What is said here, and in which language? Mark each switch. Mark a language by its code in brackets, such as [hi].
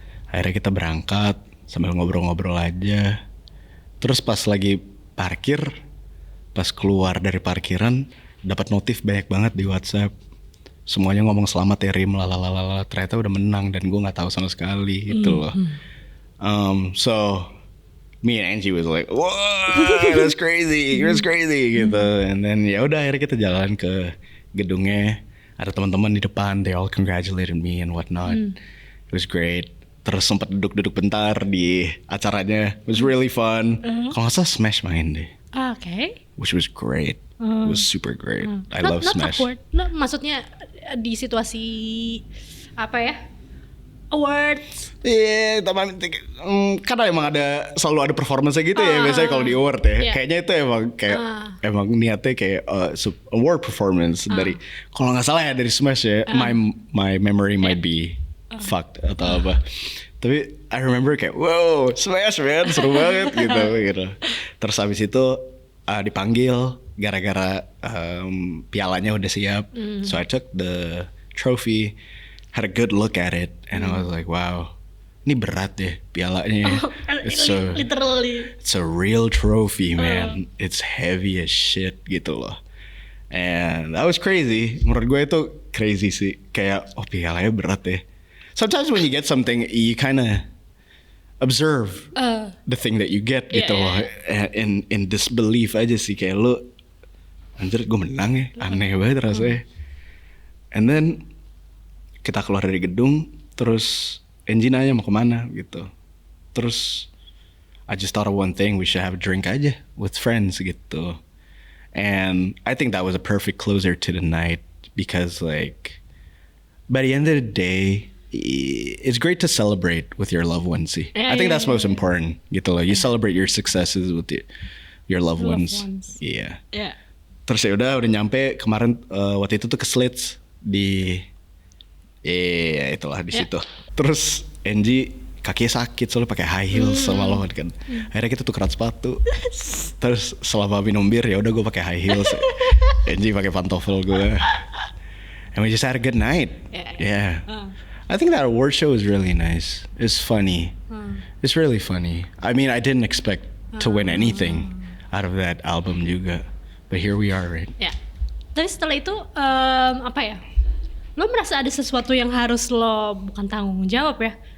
[id] Akhirnya kita berangkat sambil ngobrol-ngobrol aja. Terus pas lagi parkir, pas keluar dari parkiran, dapat notif banyak banget di WhatsApp. Semuanya ngomong selamat ya Rim, lalalala. Ternyata udah menang dan gue nggak tahu sama sekali gitu loh. [en] So me and Angie was like, whoa, that's crazy [id] gitu. [en] And then [id] ya udah akhirnya kita jalan ke gedungnya. Ada teman-teman di depan, [en] they all congratulated me and whatnot. It was great. [id] Terus sempat duduk-duduk bentar di acaranya. [en] It was really fun. [id] Kalau nggak salah Smash main deh. Oke. [en] Which was great. It was super great. I love Smash. [id] Awkward. Maksudnya di situasi apa ya? Awards. Iya, karena emang selalu ada performance gitu ya biasanya kalau di award ya. Kayaknya itu emang kayak emang niatnya kayak award performance dari kalau nggak salah ya dari Smash ya. [en] My memory might be fucked [id] atau apa. Tapi [en] I remember [id] kayak wow, Smash man, seru banget gitu. Terus habis itu dipanggil gara-gara pialanya udah siap. [en] So I took the trophy, had a good look at it, and I was like, wow, [id] ini berat deh pialanya. [en] Literally. It's a real trophy, man. It's heavy as shit [id] gitu loh. [en] And that was crazy. [id] Menurut gue itu crazy sih. Kayak pialanya berat deh. [en] Sometimes when you get something, you kind of observe the thing that you get [id] gitu loh. [en] In disbelief [id] aja sih kayak lu, anjir gue menang ya, aneh banget rasanya. [en] And then [id] kita keluar dari gedung, terus Angie nanya mau kemana gitu. Terus [en] I just thought of one thing, we should have a drink aja with friends [id] gitu. [en] And I think that was a perfect closer to the night because like by the end of the day, it's great to celebrate with your loved ones sih. I think that's most important [id] gitu loh. [en] You celebrate your successes with your loved ones. [id] Iya. Yeah. Terus ya udah nyampe kemarin waktu itu tuh ke Slits di itulah di situ. Terus Angie kakinya sakit soalnya pakai high heels sama lo kan. Akhirnya kita tukeran sepatu. Terus selama minum bir ya udah gue pakai high heels. Angie pakai pantofel gue. [en] And we just had a good night. Yeah. I think that award show was really nice. It's funny. It's really funny. I mean, I didn't expect to win anything out of that album juga. But here we are, right? [id] Ya. Tapi setelah itu apa ya? Lo merasa ada sesuatu yang harus lo bukan tanggung jawab ya?